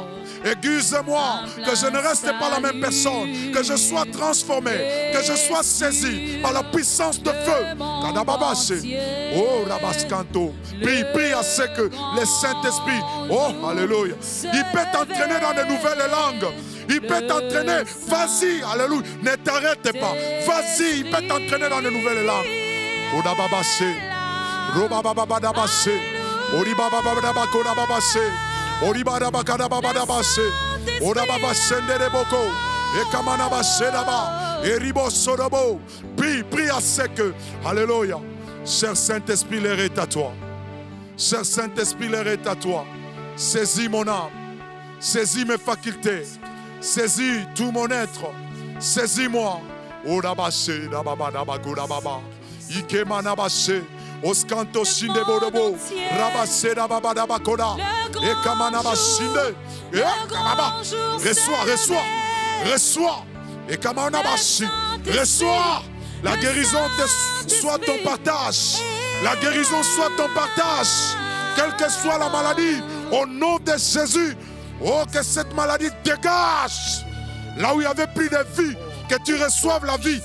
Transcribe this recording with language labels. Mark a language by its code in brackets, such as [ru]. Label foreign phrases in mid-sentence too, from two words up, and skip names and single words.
[fr] Aiguise-moi, que je ne reste pas la même personne, que je sois transformé, que je sois saisi par la puissance de feu. Oh, Rabascanto, prie à ce que le Saint-Esprit, oh, alléluia, il peut t'entraîner dans de nouvelles langues. Il peut t'entraîner, vas-y, alléluia, ne t'arrête pas, vas-y, il peut t'entraîner dans de nouvelles langues. Oh, Rababase, Robababababase, Oribababababase. Oribada bakada babada basse, orababa sendere boko, et kamana basse là-bas, et ribo sodobo. Prie à ce que, alléluia, cher Saint-Esprit, l'air est à toi. Cher Saint-Esprit, l'air est à toi. Saisis mon âme, saisis mes facultés, saisis tout mon être, saisis-moi. Orabasse, dababa dabagura baba, ikemana basse. Oscanto shinde bodobo, rabasse dababa bakoda, et kamanaba shinde, et kamaba, reçois, et kamanaba shinde, reçois, la guérison soit ton partage, la guérison soit ton partage, quelle que soit la maladie, au nom de Jésus, oh que cette maladie dégage, là où il n'y avait plus de vie, que tu reçoives la vie.